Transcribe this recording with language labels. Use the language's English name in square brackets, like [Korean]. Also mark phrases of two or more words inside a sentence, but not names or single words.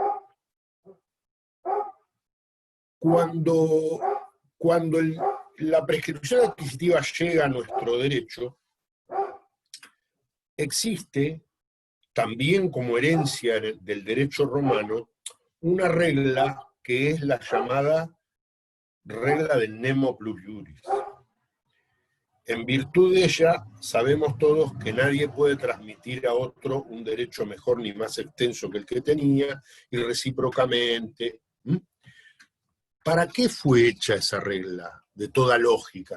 [Spanish] Cuando la prescripción adquisitiva llega a nuestro derecho, existe, también como herencia del derecho romano, una regla que es la llamada regla del [Latin] nemo plus iuris. [Spanish] En virtud de ella, sabemos todos que nadie puede transmitir a otro un derecho mejor ni más extenso que el que tenía, y recíprocamente. ¿Para qué fue hecha esa regla de toda lógica?